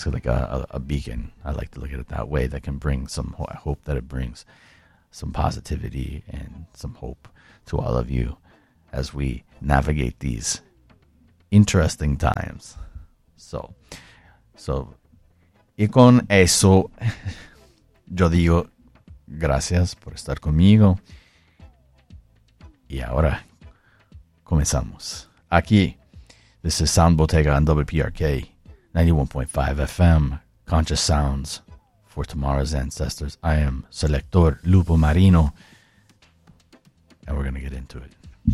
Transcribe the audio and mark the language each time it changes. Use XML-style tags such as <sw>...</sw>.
<en>It's like a beacon. I like to look at it that way, that can bring some hope. I hope that it brings some positivity and some hope to all of you as we navigate these interesting times.</en> <es>So y con eso yo digo gracias por estar conmigo, y ahora comenzamos aquí.</es> <en>This is Sound Bottega on WPRK 91.5 FM, Conscious Sounds for Tomorrow's Ancestors. I am Selector Lupo Marino, and we're going to get into it.</en>